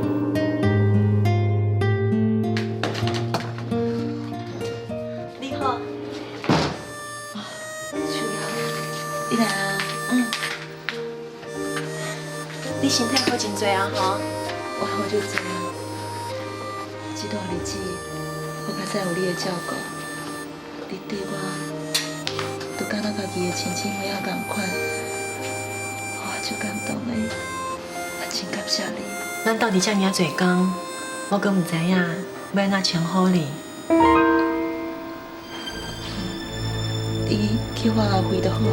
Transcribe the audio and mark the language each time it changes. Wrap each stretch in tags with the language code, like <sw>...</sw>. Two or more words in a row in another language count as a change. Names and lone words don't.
<nan>你好，秋瑶，你来啊。你身体好真多啊吼，我好就这样。这段日子，我较早有你的照顾，你对我，就敢若家己的亲姊妹仔同款，我足感动的，我真感谢你。咱斗阵遮尔侪工，我阁唔知影要安怎称呼你。你叫我阿辉就好啊。</nan>